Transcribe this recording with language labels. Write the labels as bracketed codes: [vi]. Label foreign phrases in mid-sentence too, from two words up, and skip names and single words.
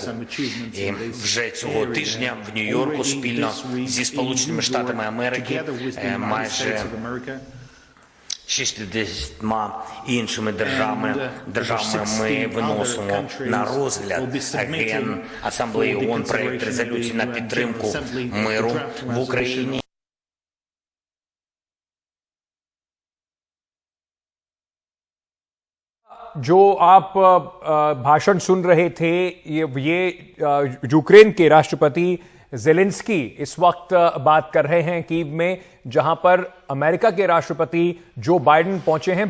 [uk] І вже цього тижня в Нью-Йорку спільно зі Сполученими Штатами Америки майже 60 іншими державами ми виносимо на розгляд Генасамблеї ООН проект резолюції на підтримку миру в Україні. [hi] जो आप भाषण सुन रहे थे, ये यूक्रेन के राष्ट्रपति जेलेंस्की इस वक्त बात कर रहे हैं कीव में, जहां पर अमेरिका के राष्ट्रपति जो बाइडेन पहुंचे हैं।